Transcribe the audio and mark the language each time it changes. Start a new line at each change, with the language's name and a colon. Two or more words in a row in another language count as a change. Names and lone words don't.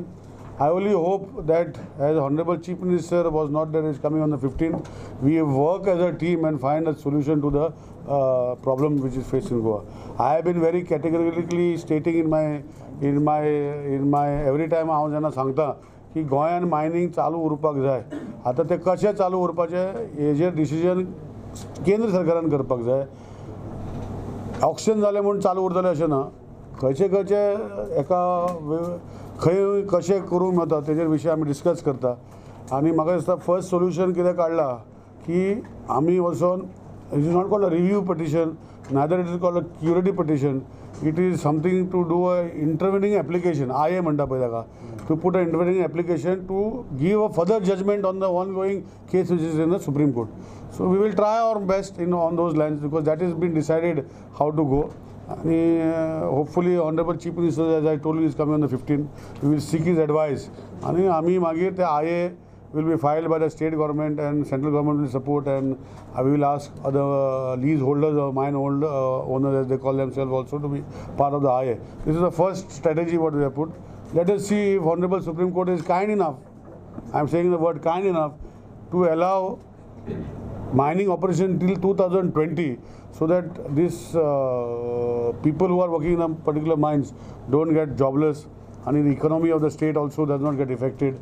English: I only hope that, as Honorable Chief Minister was not there, is coming on the 15th, we work as a team and find a solution to the problem which is facing Goa. I have been very categorically stating in my every time
Konkani: हांव जेन्ना सांगता की गोंयान मायनिंग चालू उरपाक जाय. आतां ते कशें चालू उरपाचें हेजेर डिसिजन केंद्र सरकारान करपाक जाय. ऑक्शन जालें म्हूण चालू उरतलें अशें ना. खंयचे खंयचे एका खंय कशें करूंक मेळटा तेजेर विशय आमी डिस्कस करता. आनी म्हाका दिसता
English: first solution
Konkani: कितें काडलां की आमी वचोन
English: it is not called a review petition, neither it is called a curative petition. It is something to do a intervening application.
Konkani: IA म्हणटा पळय ताका,
English: to put an intervening application to give a further judgment on the ongoing case which is in the Supreme Court. So we will try our best on those lines, because that has been decided how to go. Hopefully Honorable Chief Minister, as I told you, is coming on the 15th. We will seek his advice. And
Konkani: आमी मागीर ते
English: IA will be filed by the state government, and central government will support, and we will ask other leaseholders or mine owners, as they call themselves, also to be part of the IA. This is the first strategy what we have put. Let us see if Honorable Supreme Court is kind enough, I am saying the word kind enough, to allow mining operation till 2020, so that these people who are working in the particular mines don't get jobless, and the economy of the state also does not get affected.